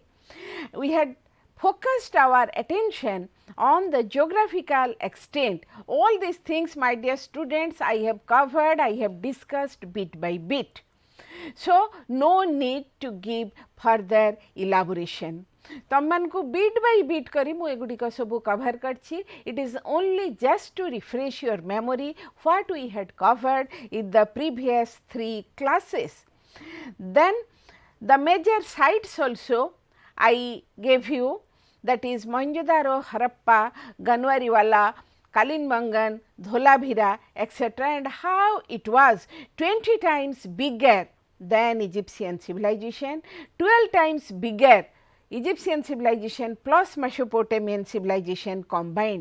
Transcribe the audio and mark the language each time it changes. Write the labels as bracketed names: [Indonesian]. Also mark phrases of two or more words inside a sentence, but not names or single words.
[English] We had focused our attention on the geographical extent. All these things, my dear students, I have covered, I have discussed bit by bit. So, no need to give further elaboration. [Odia] ତମମାନଙ୍କୁ [English] bit by bit [Odia] କରି ମୁଁ ଏଗୁଡ଼ିକ ସବୁ କଭର କରିଛି. [English] It is only just to refresh your memory what we had covered in the previous 3 classes. Then the major sites also I gave you, that is Mohenjo-daro, Harappa, Ganwariwala, Kalinbangan, Dholavira, etc., and how it was 20 times bigger than Egyptian civilization, 12 times bigger Egyptian civilization plus Mesopotamian civilization combined.